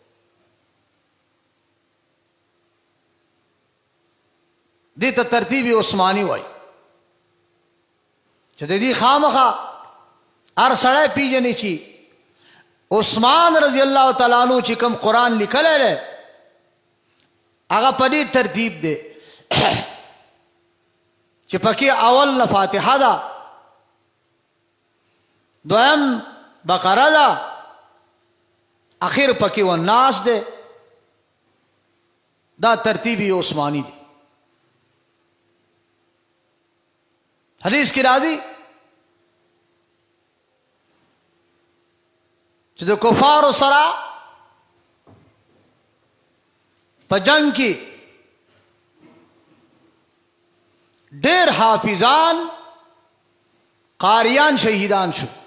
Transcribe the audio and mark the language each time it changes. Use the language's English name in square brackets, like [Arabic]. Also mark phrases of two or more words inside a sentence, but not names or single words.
[Pashto] دې ته ترتیب عثمانی وای چې د دې خامخا هر سړی پیژني چې عثمان [Arabic] رضی الله تعالی عنہ [Pashto] چې کوم قرآن لیکلی دی هغه په دې ترتیب دی چې پکې اول نه فاتحه ده، دویم بقره ده، اخر پکې والناس ده. دا ترتیبی عثمانی دی. حدیث کی راضی چې د کفارو سره په جنگ کې ډېر حافظان قاریان شهیدان شو.